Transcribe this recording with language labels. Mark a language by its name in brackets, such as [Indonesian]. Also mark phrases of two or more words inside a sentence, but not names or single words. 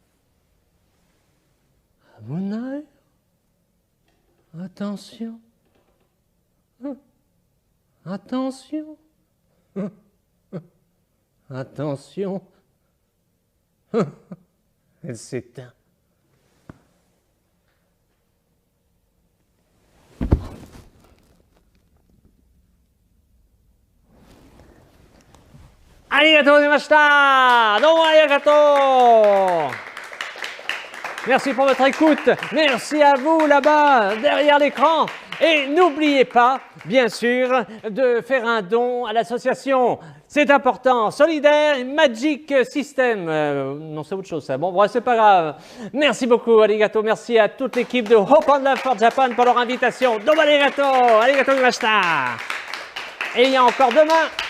[French] Abonayo. Attention. Attention. Attention. Elle s'éteint. [Japanese] Arigatou gozaimashita! Domo arigato! [French] Merci pour votre écoute. Merci à vous là-bas, derrière l'écran. Et n'oubliez pas, bien sûr, de faire un don à l'association. C'est important. Solidaire Magic System. Non, c'est autre chose, ça. Bon, bref, c'est pas grave. Merci beaucoup, [Japanese] arigato. [French] Merci à toute l'équipe de Hope and Love for Japan pour leur invitation. Domo arigato! Arigatou gozaimashita! Et il y a encore demain